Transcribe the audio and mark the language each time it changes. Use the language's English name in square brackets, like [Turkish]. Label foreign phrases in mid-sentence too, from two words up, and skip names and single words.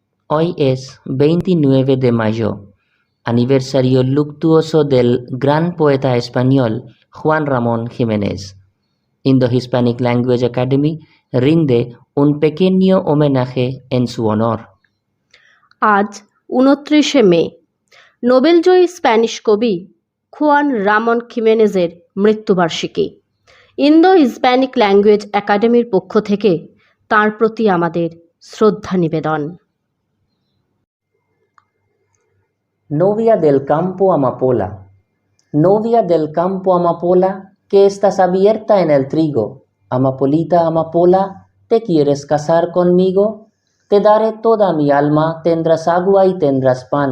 [Spanish] Hoy es 29 de mayo, aniversario luctuoso del gran poeta español Juan Ramón Jiménez. Indo-Hispanic Language Academy rinde un pequeño homenaje en su honor. [Bangla] আজ 29শে মে নোবেলজয়ী স্প্যানিশ কবি খুয়ান রামন খিমেনেজের মৃত্যুবার্ষিকী। ইন্দো হিসপ্যানিক ল্যাঙ্গুয়েজ একাডেমির পক্ষ থেকে তাঁর প্রতি আমাদের শ্রদ্ধা নিবেদন। [Spanish] Novia del campo amapola, novia del campo amapola, que estás abierta en el trigo. Amapolita, amapola, ¿te quieres casar conmigo? Te daré toda mi alma, tendrás agua y tendrás pan.